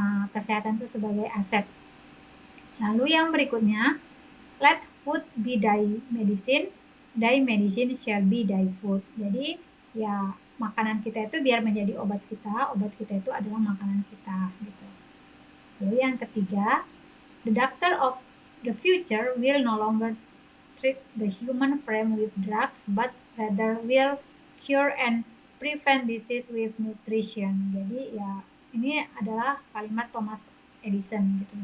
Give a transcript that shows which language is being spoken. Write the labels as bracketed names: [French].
[Indonesian] kesehatan itu sebagai aset. Lalu yang berikutnya, [English] let food be thy medicine shall be thy food. [Indonesian] Jadi ya makanan kita itu biar menjadi obat kita itu adalah makanan kita gitu. [English] Lalu yang ketiga, the doctor of the future will no longer treat the human frame with drugs, but rather will cure and prevent disease with nutrition. [Indonesian] Jadi ya ini adalah kalimat Thomas Edison gitu.